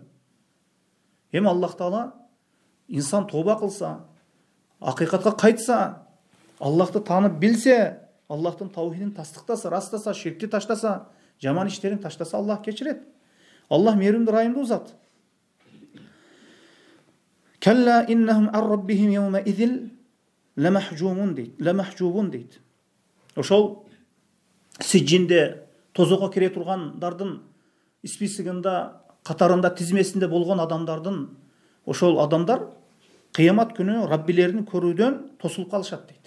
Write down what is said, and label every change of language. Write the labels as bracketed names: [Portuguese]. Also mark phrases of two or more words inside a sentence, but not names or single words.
[Kyrgyz] Аллах Таала инсан тоба кылса, акыйкатка кайтса, Аллахты таанып билсе, Аллахтын таухидин тастыктаса, растаса, ширкти таштаса, жаман иштерин таштаса, Аллах кечирет. Аллах мээримдүү, райымдуу зат. [Arabic] كلا إنهم عن ربهم يومئذ لمحجوبون дейт. [Kyrgyz] Ошол сижжинде тозокко кире тургандардын списигинде, катарында, тизмесинде болгон адамдардын, ошол адамдар кыямат күнү Раббилерин көрүүдөн тосулуп калышат дейт.